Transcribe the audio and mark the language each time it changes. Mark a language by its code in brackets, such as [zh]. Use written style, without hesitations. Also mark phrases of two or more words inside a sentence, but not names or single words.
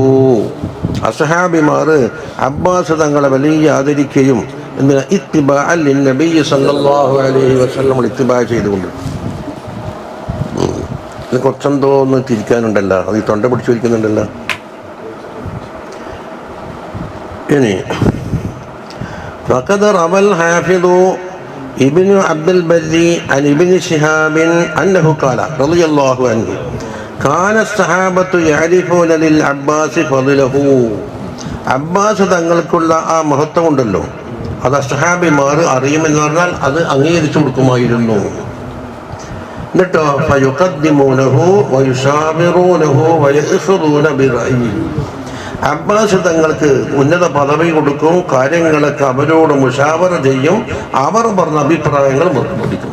[ml] അസ്ഹാബിമാർ അബ്ബാസ് തങ്ങളെ വലിയ ആദരിക്കുകയും എന്തിനാ, [ar] اتباعا للنبي صلى الله عليه وسلم [ml] ഇത്തിബാ ചെയ്തുകൊണ്ട്. ഇത് കുറച്ചെന്തോ ഒന്ന് തിരിക്കാനുണ്ടല്ലോ, അത് ഈ തൊണ്ട പിടിച്ചു വയ്ക്കുന്നുണ്ടല്ലോ. [ar] ഇനി فقد روى الحافظ ابن عبد البر عن ابن شهاب أنه قال رضي الله عنه كان الصحابة يعرفون للعباس فضله. [ml] അബ്ബാസ് തങ്ങൾക്കുള്ള ആ മഹത്വം ഉണ്ടല്ലോ, അത് അസ്ഹാബിമാർ അറിയുമെന്ന് പറഞ്ഞാൽ അത് അംഗീകരിച്ചു കൊടുക്കുമായിരുന്നു. [ar] എന്നിട്ടോ فيقدمونه ويشاورونه ويأخذون برأيه. [ml] അബ്ബാസ് തങ്ങൾക്ക് ഉന്നത പദവി കൊടുക്കും, കാര്യങ്ങളൊക്കെ അവരോട് മുഷാവറ ചെയ്യും, അവർ പറഞ്ഞ അഭിപ്രായങ്ങൾ മുറിപ്പിടിക്കും.